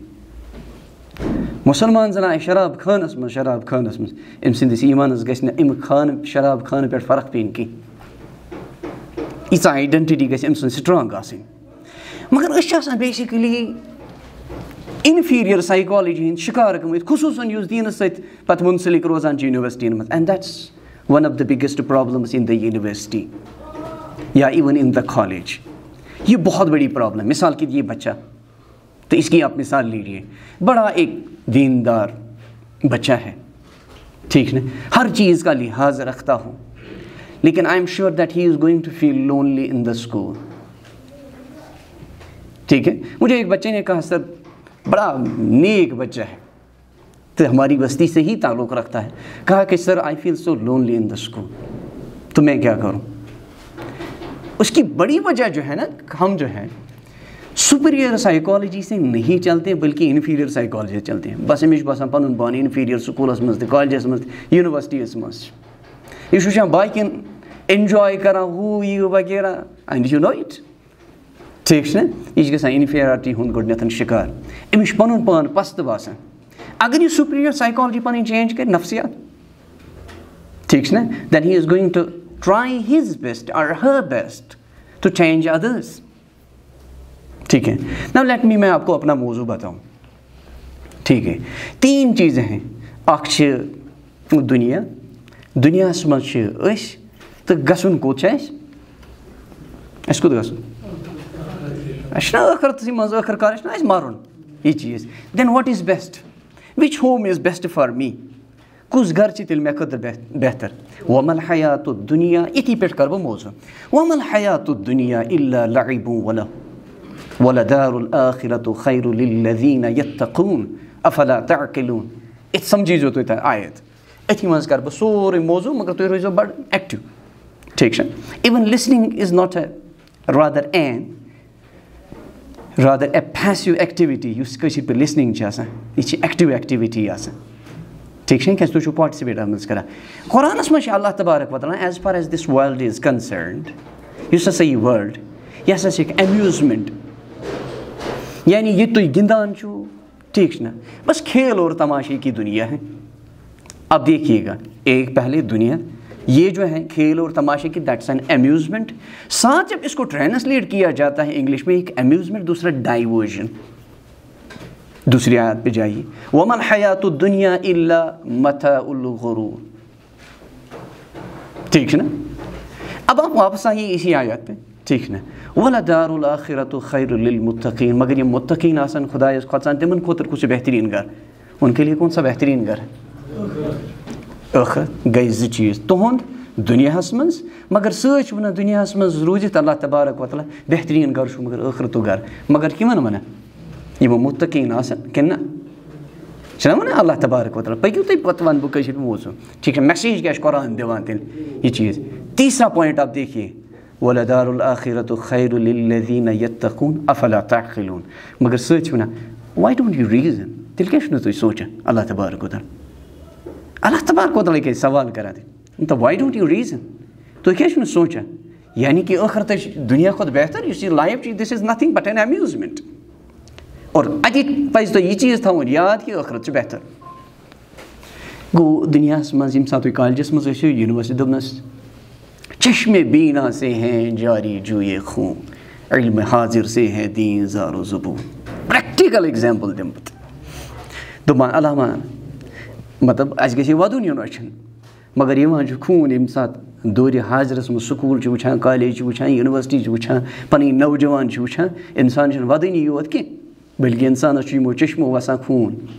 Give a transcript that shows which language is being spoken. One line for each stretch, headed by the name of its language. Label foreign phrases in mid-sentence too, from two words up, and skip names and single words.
Kashmiri: مُسلمان زَن آسہِ شراب خانس منٛز أمۍ سٕنٛدِس ایٖمانس گژھِ نہٕ اَمہِ خانہٕ شراب خانہٕ پٮ۪ٹھ فرق پیٚنہِ کینٛہہ. ییٖژاہ آیڈینٹٹی گژھِ أمۍ سٕنٛز سٹرانٛگ آسٕنۍ. مگر أسۍ چھِ آسان بیسِکلی
English: inferior psychology
Kashmiri: ہٕنٛدۍ شِکار گٔمٕتۍ, خصوٗصاً یُس دیٖنس سۭتۍ پتہٕ مُنسلک روزان چھِ یونیورسٹین منٛز.
English: And that's one of the biggest problems in the university ya even in the college.
Urdu: یہ بہت بڑی پرابلم. مثال کے لیے بچہ, تو اس کی آپ مثال لیجیے, بڑا ایک دیندار بچہ ہے, ٹھیک نا, ہر چیز کا لحاظ رکھتا ہوں, لیکن
English: I'm sure that he is going to feel lonely in the school.
Urdu: ٹھیک ہے, مجھے ایک بچے نے کہا سر بڑا نیک بچہ ہے تو ہماری بستی سے ہی تعلق رکھتا ہے, کہا کہ سر
English: I feel so lonely in the school,
Urdu: تو میں کیا کروں. اس کی بڑی وجہ جو ہے نا, ہم جو ہے
English: superior psychology
Urdu: سے نہیں چلتے بلکہ
English: inferior psychology
Urdu: چلتے ہیں.
Kashmiri: بس أمِس چھُ باسان پنُن پان انفیریئر سکوٗلس منٛز تہِ کالجس منٛز تہِ یونیورسٹیَس منٛز چھِ, یہِ چھُ وٕچھان باقین اٮ۪نجاے کران ہُہ یہِ وغیرہ,
English: and you know it,
Kashmiri: ٹھیٖک چھُ نا, یہِ چھِ گژھان انفیریرٹی ہُنٛد گۄڈنٮ۪تھ شِکار. أمِس چھُ پنُن پان پستہٕ باسان. اگر یہِ
English: superior psychology
Kashmiri: پنٕنۍ چینج کرِ, نفسیات, ٹھیٖک چھُ نا,
English: then he is going to try his best or her best to change others.
Urdu: ٹھیک ہے,
English: now let me,
Urdu: میں آپ کو اپنا موضوع بتاؤں. ٹھیک ہے, 3 چیزیں ہیں.
Kashmiri: اکھ چھِ دُنیا, دُنیاہس منٛز چھِ أسۍ تہٕ گژھُن کوٚت چھُ اَسہِ, اَسہِ کوٚت گژھُن, اَسہِ چھُنہ ٲخرتسٕے منٛز ٲخر کار چھُنہ اَسہِ مَرُن, یہِ چیٖز.
English: then what is best, which home is best for me,
Kashmiri: کُس گرٕ چھِ تیٚلہِ مےٚ خٲطرٕ بہتر.
Arabic: وَمَا الحیاتُ الدُنیا,
Kashmiri: یِتھی پٮ۪ٹھ کَرٕ بہٕ موضوٗع.
Arabic: وَمَا الحیاتُ الدُنیا اِلَّا لَعِبٌ وَلَہو. وَلَدَارُ الْآخِرَةُ خَيْرُ لِلَّذِينَ يَتَّقُونَ أَفَلَا تَعْقِلُونَ.
Kashmiri: ات سمجھیزو تُہۍ تہ آیت أتھی منٛز کر بہٕ سورُے موضوع مگر تُہۍ روٗزیو بڑٕ ایکٹِو. ٹھیک چھا.
English: Even listening is not a rather a passive activity.
Kashmiri: یُس کٲشِر پٲٹھۍ listening چھِ آسان یہِ چھِ
English: active activity
Kashmiri: آسان. ٹھیک چھا کیٛازِ تُہۍ چھُو پاٹِسِپیٹ اَتھ منٛز کران. قرآنَس منٛز چھِ
Arabic: اللہ تبارک و تعالیٰ
English: as far as this world is concerned
Kashmiri: یُس ہسا یہِ world یہِ ہسا چھِ اکھ amusement. یعنی یہ تُہۍ گِنٛدان چھُو ٹھیک چھُ نا
Urdu: بس کھیل اور تماشے کی دنیا ہے. اب دیکھیے گا ایک پہلے دنیا یہ جو ہے کھیل اور تماشے کی
English: that's an amusement.
Urdu: ساتھ جب اس کو ٹرانسلیٹ کیا جاتا ہے انگلش میں ایک امیوزمنٹ دوسرا ڈائیورژن. دوسری آیت پہ جائیے
Arabic: وَمَا الْحَيَاةُ الدُّنْيَا إِلَّا مَتَاعُ الْغُرُورِ.
Urdu: ٹھیک ہے نا. اب آپ واپس آئیے اسی آیت پہ. ٹھیک نا.
Arabic: وَلَدَارُ الْآخِرَةُ خَيْرٌ لِلْمُتَّقِينَ.
Kashmiri: مگر یہ متقین آسن خدایس کھوژان تمن خٲطرٕ کُس چھُ بہتریٖن گھر.
Urdu: ان کے لیے کون سا بہتریٖن گھر ہے.
Kashmiri: ٲخرت گٔے زٕ چیٖز تُہُنٛد دُنیاہس منٛز مگر سۭتۍ چھُ ونان دُنیاہس منٛز روٗزِتھ
Arabic: اللہ تبارک و تعالیٰ
Kashmiri: بہتریٖن گھر چھُ مگر ٲخرتُک گھر. مگر کِمن ونان یِمو متقین آسن کِنہٕ نہ چھُنہ ونان
Arabic: اللہ تبارک و تعالیٰ.
Kashmiri: پٔکِو تُہۍ پتہٕ ونہٕ بہٕ کٲشِر موضوع.
Urdu: ٹھیک ہے
Kashmiri: میسیج کیٛاہ چھُ قرآن دِوان تیٚلہِ یہِ چیٖز.
Urdu: تیسرا پویِنٹ آپ دیکھیے
Arabic: وَلَدَارُ الْآخِرَةُ خَيْرٌ لِلَّذِينَ يَتَّقُونَ أَفَلَا تَعْقِلُونَ.
Kashmiri: مگر سۭتۍ چھِ ونان
English: why don't you reason.
Kashmiri: تیٚلہِ کیٛاہ چھُو نہٕ تُہۍ سونٛچان
Arabic: اللہ تبارک و تعالیٰ. اللہ تبارک و تعالیٰ
Kashmiri: کیٛازِ سوال کران تہٕ
English: why don't you reason.
Kashmiri: تُہۍ کیٛازِ چھُو نہٕ سونٛچان یعنی کہ ٲخرتٕے چھِ دُنیا کھۄتہٕ بہتر یُس یہِ لایف چھِ
English: this is nothing but an amusement.
Kashmiri: اور اَتہِ پَزِ تۄہہِ یہِ چیٖز تھاوُن یاد کہِ ٲخرت چھِ بہتر. گوٚو دُنیاہس منٛز ییٚمہِ ساتہٕ تُہۍ کالجس منٛز ٲسِو یونیورسٹی دوٚپنَس
Urdu: چشمے بینا سے ہیں جاری جوئے خون علم حاضر سے ہے دین زار و زبون.
English: practical example
Kashmiri: دِمہٕ بہٕ دَپان علامہ مطلب اَسہِ گژھِ وَدُن یُن أچھَن مگر یِوان چھُ خوٗن ییٚمہِ ساتہٕ دورِ حاضرس منٛز سکوٗل چھِ وٕچھان کالیج چھِ وٕچھان یونیورسٹی چھِ وٕچھان پَنٕنۍ نوجوان چھِ وٕچھان اِنسان چھُنہٕ وَدٲنی یوت کینٛہہ بٔلکہِ اِنسانَس چھُ یِمو چشمو وَسان خوٗن.